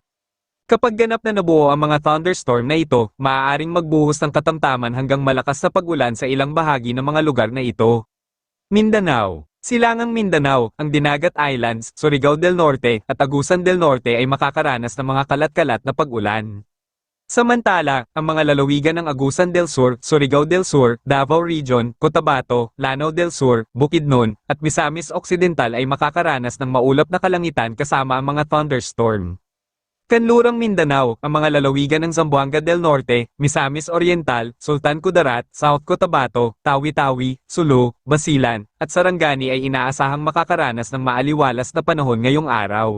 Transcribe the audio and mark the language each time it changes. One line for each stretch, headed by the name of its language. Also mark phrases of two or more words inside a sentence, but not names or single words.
Filipino: Kapag ganap na nabuo ang mga thunderstorm na ito, maaaring magbuhos ng katamtaman hanggang malakas na pag-ulan sa ilang bahagi ng mga lugar na ito. Mindanao. Silangang Mindanao, ang Dinagat Islands, Surigao del Norte, at Agusan del Norte ay makakaranas ng mga kalat-kalat na pag-ulan. Samantala, ang mga lalawigan ng Agusan del Sur, Surigao del Sur, Davao Region, Cotabato, Lanao del Sur, Bukidnon, at Misamis Occidental ay makakaranas ng maulap na kalangitan kasama ang mga thunderstorm. Kanlurang Mindanao, ang mga lalawigan ng Zamboanga del Norte, Misamis Oriental, Sultan Kudarat, South Cotabato, Tawi-Tawi, Sulu, Basilan, at Sarangani ay inaasahang makakaranas ng maaliwalas na panahon ngayong araw.